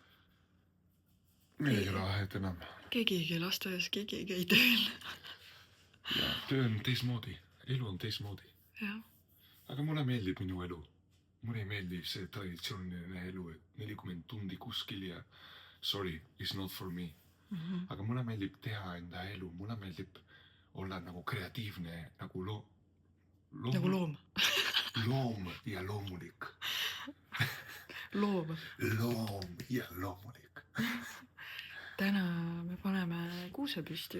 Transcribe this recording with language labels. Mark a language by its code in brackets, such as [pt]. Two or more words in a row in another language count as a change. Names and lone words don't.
[et] Meil ei ole vahet enam. Keegi ei käi lasteaias, keegi ei käi tööl. ja töö on teismoodi, elu on teismoodi. jah. Aga mulle meeldib minu elu. Mulle ei meeldi see traditsiooniline elu, et 40 tundi kuskil ja [en] sorry, it's not for me. [et] Aga mulle meeldib teha enda elu, mulle meeldib olla nagu kreatiivne, nagu Nagu loom. loom ja loomulik. Loom. Loom ja loomulik. Täna me paneme kuuse püsti.